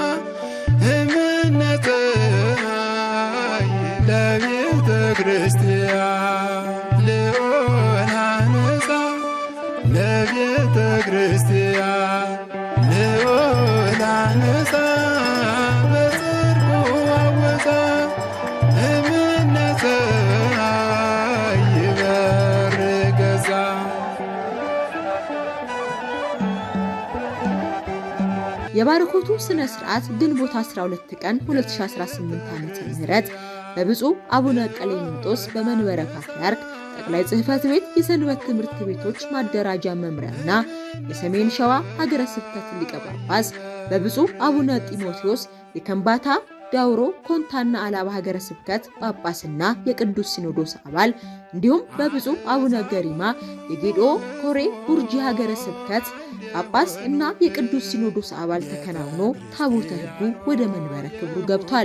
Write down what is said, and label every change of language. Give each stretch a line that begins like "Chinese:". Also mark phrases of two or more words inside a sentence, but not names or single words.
Geez: እምነጽሐ ለቤተ ክርስቲያን ልዑል አነጻ ለቤተ ክርስቲያን ልዑል አነጻ በጽድቁ አወፃ እምነጽሐ ይበር ገዛ
Amharic: የባረኮቱ ስነ ስርዓት ግንቦት 12 ቀን 2018 ዓ.ም በብፁዕ አቡነ ቀሌምንጦስ በመንበረ ፓትርያርክ ጠቅላይ ጽሕፈት ቤት የሰንበት ትምህርት ቤቶች ማደራጃ መምሪያና የሰሜን ሸዋ ሀገረ ስብከት ሊቀ ጳጳስ በብፁዕ አቡነ ጢሞቴዎስ የከምባታ ዳውሮ ኮንታና አላባ ሀገረ ስብከት ጳጳስና የቅዱስ ሲኖዶስ አባል እንዲሁም በብፁዕ አቡነ ገሪማ የጌዲኦ ኮሬ ቡርጂ ሀገረ ስብከት ጳጳስ እና የቅዱስ ሲኖዶስ አባል ተከናውኖ ታቦተ ሕጉ ወደ መንበረ ክብሩ ገብቷል።